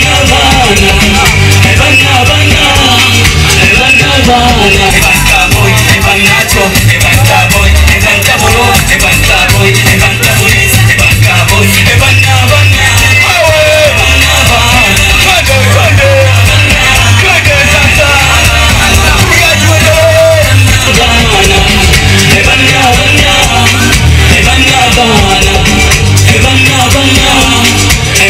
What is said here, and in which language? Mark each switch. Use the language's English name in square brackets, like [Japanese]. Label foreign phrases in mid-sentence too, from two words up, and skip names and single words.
[Lingala] bana, ebana bana, ebana bana. Ebanta boy, ebanacho, ebanta boy, ebanta bolo, ebanta boy, ebanta police, ebanta boy, ebana bana. Ebana bana. [Swahili] Twende, twende. Twende sasa. Piga twende. [Lingala] Bana, ebana bana, ebana bana, ebana bana.